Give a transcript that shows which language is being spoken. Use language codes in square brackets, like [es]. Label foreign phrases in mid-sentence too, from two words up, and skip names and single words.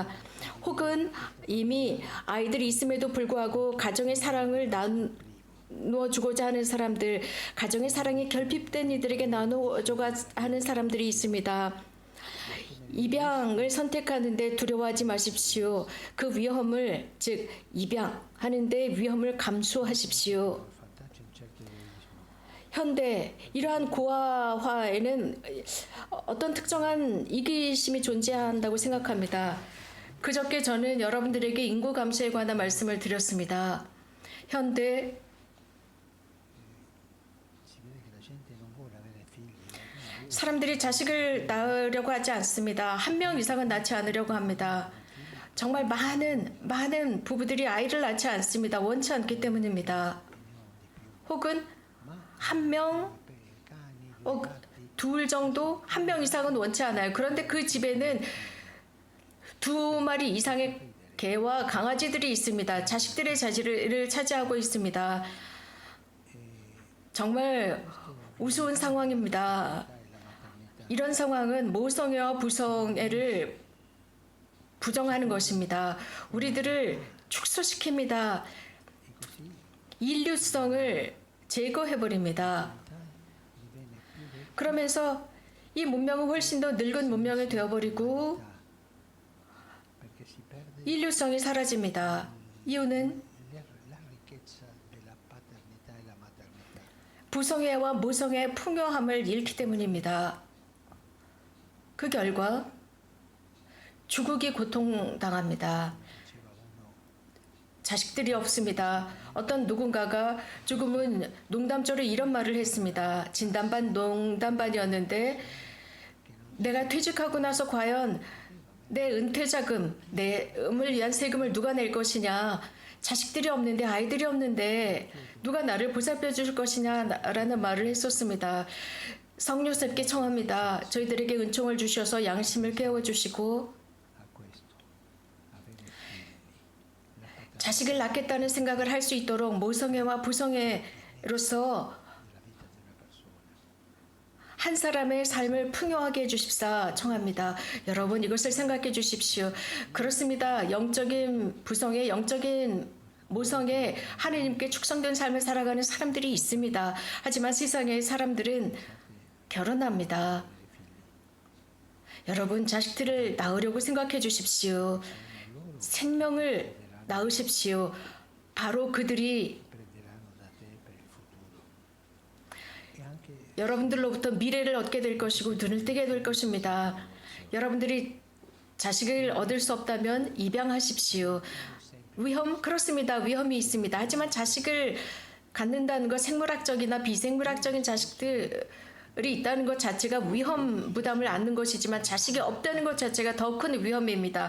[ko] 혹은 이미 아이들이 있음에도 불구하고 가정의 사랑을 나누어주고자 하는 사람들, 가정의 사랑이 결핍된 이들에게 나누어주고자 하는 사람들이 있습니다. 입양을 선택하는데 두려워하지 마십시오. 그 위험을, 즉 입양하는데 위험을 감수하십시오. [it] orfanaggio in certi diciamo, [ko] 현대 이러한 고아화에는 어떤 특정한 이기심이 존재한다고 생각합니다. 그저께 저는 여러분들에게 인구 감소에 관한 말씀을 드렸습니다. 현대 [it] si vede che la gente non vuole avere figli, quindi [ko] 사람들이 자식을 낳으려고 하지 않습니다. 한 명 이상은 낳지 않으려고 합니다. 정말 많은 부부들이 아이를 낳지 않습니다. 원치 않기 때문입니다. 혹은 한 명, [it] per cani, due gatti, [ko] 둘 정도, 한 명 이상은 원치 않아요. 그런데 그 집에는 2마리 이상의 개와 강아지들이 있습니다. 자식들의 자리를 차지하고 있습니다. 정말 우스운 상황입니다. [it] e la maternità. [ko] 이런 상황은 모성애와 부성애를 부정하는 것입니다. 우리들을 축소시킵니다. [it] E così [ko] 인류성을 제거해버립니다. [it] diviene più vecchia [ko] 그러면서 이 문명은 훨씬 더 늙은 문명이 되어버리고 [it] perché si perde [ko] 인류성이 사라집니다. 이유는 [it] la ricchezza della paternità e la maternità. [ko] 부성애와 모성애의 풍요함을 잃기 때문입니다. 그 결과 주국이 고통당합니다. [it] Diceva uno, [ko] 자식들이 없습니다. 어떤 누군가가 조금은 농담조로 이런 말을 했습니다. 진담반 농담반이었는데 내가 퇴직하고 나서 과연 내 은퇴 자금, 내 음을 위한 세금을 누가 낼 것이냐? 자식들이 없는데 아이들이 없는데 누가 나를 보살펴 줄 것이냐라는 말을 했었습니다. 성령님께 청합니다. 저희들에게 은총을 주셔서 양심을 깨워 주시고 [it] a questo, avere figli, la paternità [ko] 자식을 낳겠다는 생각을 할 수 있도록 모성애와 부성애로서 [it] della vita di una persona. [ko] 한 사람의 삶을 풍요하게 해주십사 청합니다. 여러분 이것을 생각해 주십시오. 그렇습니다. 영적인 부성애, 영적인 모성애, 하느님께 축성된 삶을 살아가는 사람들이 있습니다. 하지만 세상의 사람들은 결혼합니다. 여러분 자식들을 낳으려고 생각해 주십시오. 생명을 낳으십시오. 바로 그들이 [it] Prenderanno da te per il futuro. E anche [ko] 여러분들로부터 미래를 얻게 될 것이고 눈을 뜨게 될 것입니다. 여러분들이 자식을 얻을 수 없다면 입양하십시오. 그렇습니다. 위험이 있습니다. 하지만 자식을 갖는다는 것, 생물학적이나 비생물학적인 자식들이 있다는 것 자체가 위험 부담을 안는 것이지만 자식이 없다는 것 자체가 더 큰 위험입니다.